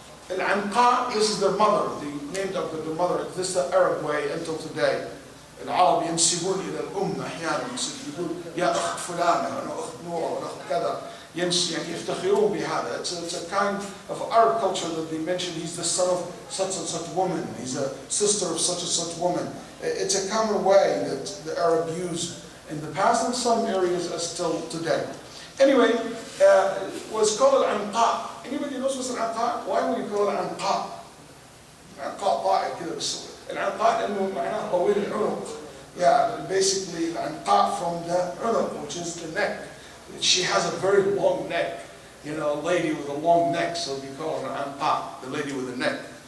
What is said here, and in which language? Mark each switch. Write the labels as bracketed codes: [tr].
[en] Al-Anqa, this is their mother, the name of their mother. This is the Arab way until today. [ar] العرب ينسبون إلى الأم أحيانا يقول يا أخت فلانة أنا أخت نورة وأنا أخت كذا يعني يفتخرون بهذا. [en] It's a kind of Arab culture that they mention he's the son of such and such woman, he's a sister of such and such woman. It's a common way that the Arab used in the past, and some areas are still today. Anyway, it was called Anqa. Anybody knows what's an Anqa? Why would you call it Anqa? [ar] Anqa طائر كذا بس. العنقاء لأنه معناه طويل العنق. [en] Yeah, basically العنقاء from the عنق, which is the neck. She has a very long neck. A lady with a long neck, so we call her an anqa, the lady with a neck.